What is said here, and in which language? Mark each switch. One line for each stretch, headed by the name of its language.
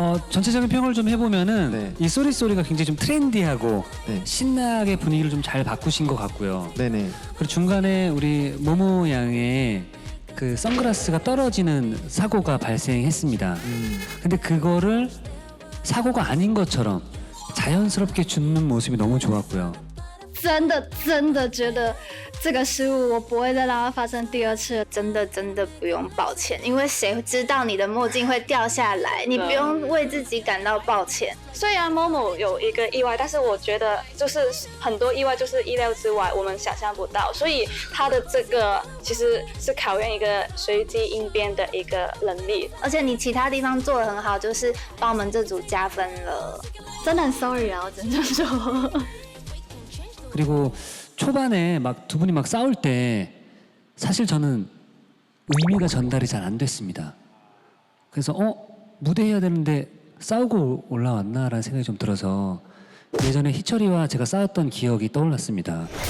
Korean: 전체적인 평을 좀 해보면은 이 쏘리쏘리가 굉장히 좀 트렌디하고 신나게 분위기를 좀 잘 바꾸신 것 같고요. 그리고 중간에 우리 모모 양의 그 선글라스가 떨어지는 사고가 발생했습니다. 근데 그거를 사고가 아닌 것처럼 자연스럽게 줍는 모습이 너무 좋았고요.
Chinese: 真的觉得这个失误我不会再让它发生第二次。真的不用抱歉，因为谁知道你的墨镜会掉下来，你不用为自己感到抱歉。虽然 Momo 有一个意外，但是我觉得就是很多意外就是意料之外，我们想象不到，所以他的这个其实是考验一个随机应变的一个能力。而且你其他地方做得很好，就是帮我们这组加分了。真的很 sorry 啊，我只能说。
Korean: 그리고 초반에 막 두 분이 막 싸울 때 사실 저는 의미가 전달이 잘 안 됐습니다. 그래서 무대해야 되는데 싸우고 올라왔나라는 생각이 좀 들어서 예전에 희철이와 제가 싸웠던 기억이 떠올랐습니다.